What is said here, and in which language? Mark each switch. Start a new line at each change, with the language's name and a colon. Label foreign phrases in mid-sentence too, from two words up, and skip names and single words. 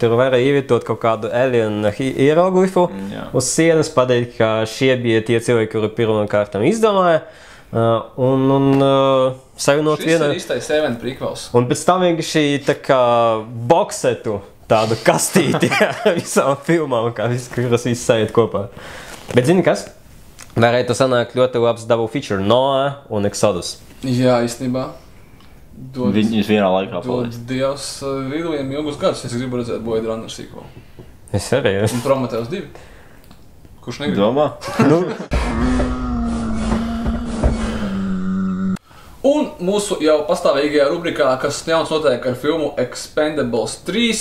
Latvian: Tur varēja ievietot kaut kādu Alien hieroglifu uz sienas, pateikt, ka šie bija tie cilvēki, kuri pirmkārtam izdomāja. Un savienot vienu. Šis ir īstais Alien prequels. Un pēc tam vienkārši tā kā boksetu tādu kastīti visām filmām, kuras viss sajiet kopā. Bet zini kas? Varētu sanākt ļoti labs
English: double feature
Latvian: Noah un Exodus. Jā, īstenībā. Viņus vienā laikā paliek. Dievs Ridlijam ilgus gadus, es gribu redzēt Blade Runner sequel. Es arī. Un Prometheus 2. Kurš negrib? Domā? Un mūsu jau pastāvīgajā rubrikā, kas jauns notiek ar filmu Expendables 3.